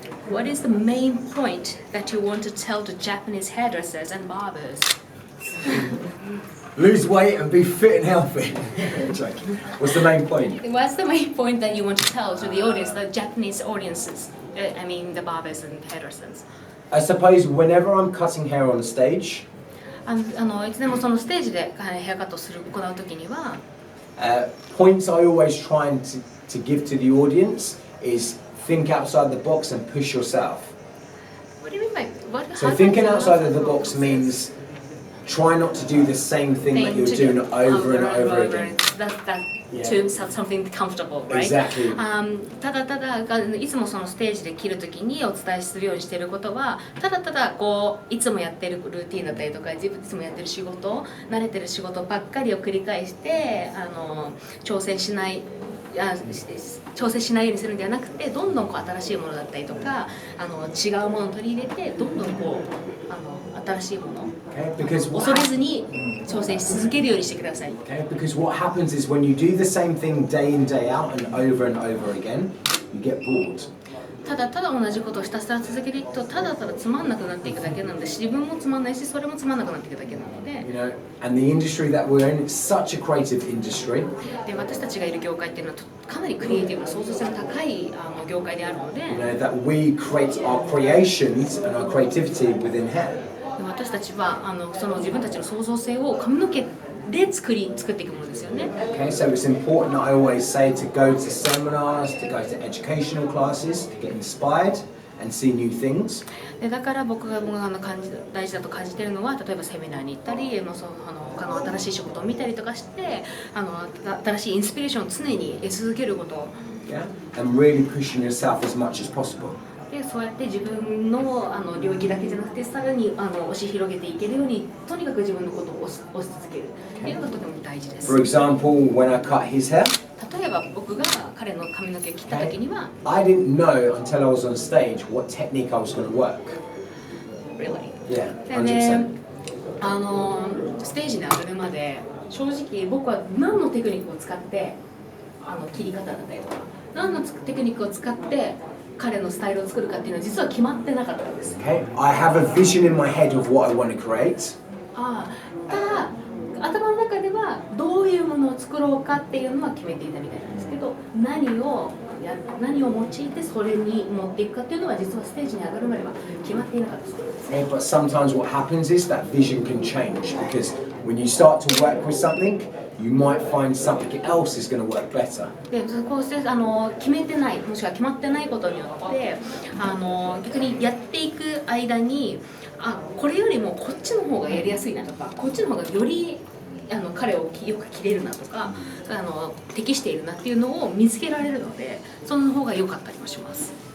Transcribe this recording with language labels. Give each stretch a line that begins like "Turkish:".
English: What is the main point that you want to tell to Japanese hairdressers and barbers? Lose weight and be fit and healthy. What's the main point? What's the main point that you want to tell to the audience, the Japanese audiences? I mean, the barbers and hairdressers. I suppose whenever I'm cutting hair on stage,
Japanese: いつでもそのステージでヘアカット行うときには、
English: points I always try to give to the audience is think outside the box and push yourself. What do you mean by what? So thinking outside of the box means try not to do the same thing that you're doing over and over again. That to something comfortable, right? Exactly.
Japanese: ただいつもそのステージで切るときにお伝えするようにしていることは、ただこういつもやってるルーティンだったりとか、いつもやってる仕事、慣れてる仕事ばっかりを繰り返して挑戦しないようにするんではなくて、どんどんこう新しいものだったりとか違うものを取り入れて、どんどんこう新しいもの恐れずに挑戦し続けるようにしてください。
English: Okay, because what happens is when you do the same thing day in, day out and over again, you get bored.
Japanese: ただ同じことをひたすら続けていくと、ただつまんなくなっていくだけなので、自分もつまんないし、それもつまんなくなっていくだけなので。
English: You know, and the industry that we're in, it's such a creative industry.
Japanese: で私たちがいる業界っていうのはかなりクリエイティブな創造性の高い業界であるので、
English: You know, that we create our creations and our creativity within hair.
Japanese: 私たちはその自分たちの創造性を髪の毛で作っていくものですよね。
English: Okay, so it's important that I always say to go to seminars, to go to educational classes, to get inspired and see new things.
Japanese: でだから僕が大事だと感じているのは、例えばセミナーに行ったり、他の新しい仕事を見たりとかして、新しいインスピレーションを常に得続けること。
English: Yeah, and really pushing yourself as much as possible.
Japanese: でそうやって自分の領域だけじゃなくて、さらに押し広げていけるように、とにかく自分のことを押し続けるというのがとても大事です。
English: For example, when I cut his hair,
Japanese: 例えば僕が彼の髪の毛を切った時には、
English: I didn't know until I was on stage what technique I was going to work. Really? Yeah,
Japanese: でね
English: 100%.
Japanese: ステージに上がるまで正直僕は何のテクニックを使って切り方だったりとか、何のテクニックを使って彼のスタイルを作るかっていうのは実は決まってなかったんです。
English: Okay, I have a vision in my head of what I want to create.
Japanese: ただ頭の中ではどういうものを作ろうかっていうのは決めていたみたいなんですけど、何を何を用いてそれに持っていくかっていうのは実はステージに上がるまでは決まっていなかったそうですね。
English: But sometimes what happens is that vision can change because when you start to work with something, you might find something else is going to work better.
Japanese: でこうして決めてないもしくは決まってないことによって逆にやっていく間にこれよりもこっちの方がやりやすいなとかこっちの方がより彼をよく切れるなとか適しているなっていうのを見つけられるのでその方が良かったりもします。